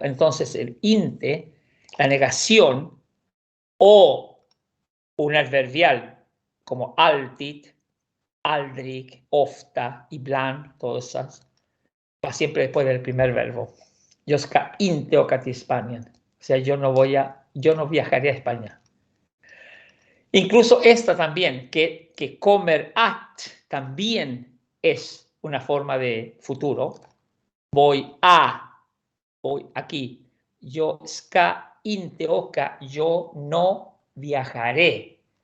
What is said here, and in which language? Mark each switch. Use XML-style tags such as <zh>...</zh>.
<es>Entonces, el inte, la negación o un adverbial como</es> <sv>alltid, aldrig, ofta, ibland,</sv> <es>todas esas, va siempre después del primer verbo.</es> <sv>Yo ska inte åka till Spanien.</sv> <es>O sea, yo no viajaré a España. Incluso esta también, que</es> <sv>kommer att</sv> <es>también es una forma de futuro. Voy aquí. Yo</es> <sv>ska inte åka,</sv> <es>yo no viajaré.</es>